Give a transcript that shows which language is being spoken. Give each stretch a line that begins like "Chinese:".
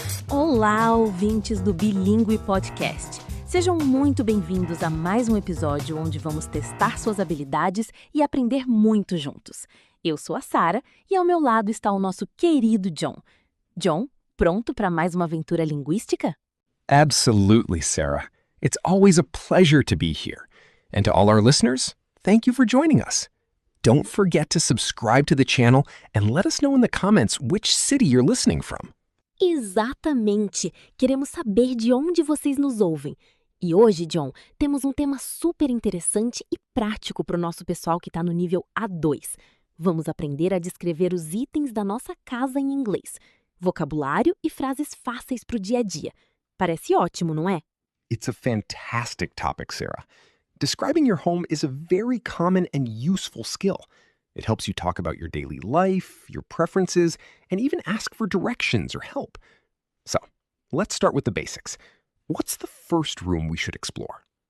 Portuguese: Olá, ouvintes do Bilíngue Podcast. Sejam muito bem-vindos a mais um episódio onde vamos testar suas habilidades e aprender muito juntos. Eu sou a Sara e ao meu lado está o nosso querido John. John, pronto para mais uma aventura linguística?
English: Absolutely, Sarah. It's always a pleasure to be here. And to all our listeners, thank you for joining us. Don't forget to subscribe to the channel and let us know in the comments which city you're listening from.
Portuguese: Exatamente! Queremos saber de onde vocês nos ouvem. E hoje, John, temos um tema super interessante e prático para o nosso pessoal que está no nível A2. Vamos aprender a descrever os itens da nossa casa em inglês. Vocabulário e frases fáceis para o dia a dia. Parece ótimo, não é?
English: It's a fantastic topic, Sarah. Describing your home is a very common and useful skill. It helps you talk about your daily life, your preferences, and even ask for directions or help. So, let's start with the basics. What's the first room we should explore?